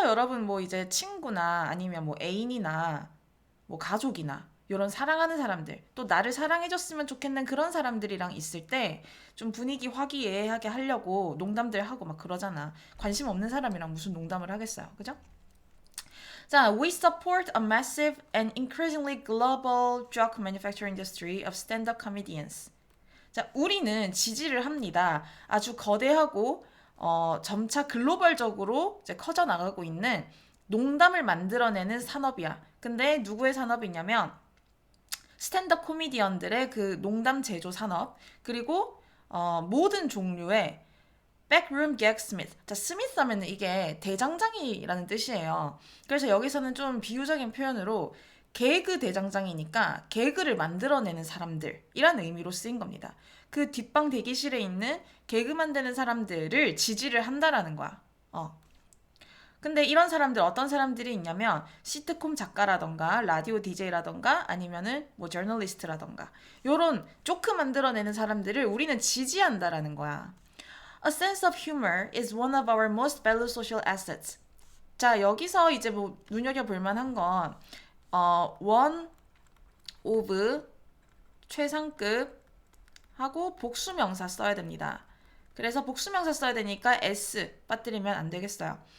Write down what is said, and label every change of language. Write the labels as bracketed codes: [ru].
[ko] 여러분 뭐 이제 친구나 아니면 뭐 애인이나 뭐 가족이나 이런 사랑하는 사람들 또 나를 사랑해줬으면 좋겠는 그런 사람들이랑 있을 때 좀 분위기 화기애애하게 하려고 농담들 하고 막 그러잖아. 관심 없는 사람이랑 무슨 농담을 하겠어요. 그죠? [en] 자, we support a massive and increasingly global joke manufacturing industry of stand-up comedians. [ko] 자, 우리는 지지를 합니다. 아주 거대하고 점차 글로벌적으로 이제 커져 나가고 있는 농담을 만들어내는 산업이야. 근데 누구의 산업이냐면 스탠드업 코미디언들의 그 농담 제조 산업 그리고 모든 종류의 backroom gag smith. 자, 스미스 하면 이게 대장장이라는 뜻이에요. 그래서 여기서는 좀 비유적인 표현으로 개그 대장장이니까 개그를 만들어내는 사람들이란 의미로 쓰인 겁니다. 그 뒷방 대기실에 있는 개그 만드는 사람들을 지지를 한다라는 거야. 근데 이런 사람들 어떤 사람들이 있냐면 시트콤 작가라던가 라디오 DJ라던가 아니면은 뭐 저널리스트라던가 요런 조크 만들어내는 사람들을 우리는 지지한다라는 거야. [en] A sense of humor is one of our most valued social assets. [ko] 자, 여기서 이제 뭐 눈여겨볼 만한 건 one of 최상급 하고 복수명사 써야 됩니다. 그래서 복수명사 써야 되니까 s 빠뜨리면 안 되겠어요.